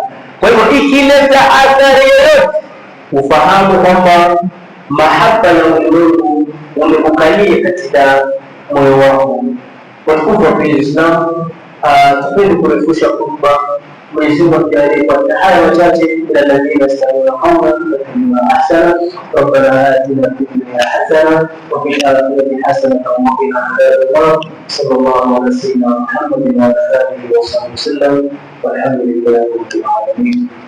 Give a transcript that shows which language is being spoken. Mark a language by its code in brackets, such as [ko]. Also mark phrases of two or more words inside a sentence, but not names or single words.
[sw] Kwa hivyo ikileta athari yoyote, ufahamu kwamba mahaba ya ulimwengu umekukalia katika moyo wako. Watukufu wa Uislamu, tupende kurefusha khutba. Mwenyezi Mungu atujalie kwa haya machache, ila [ar] الذين يستمعون القول فيتبعون أحسنه. ربنا آتنا في الدنيا حسنة وفي الآخرة حسنة وقنا عذاب النار. صلى الله على سيدنا محمد وعلى آله وصحبه وسلم، والحمد لله رب العالمين.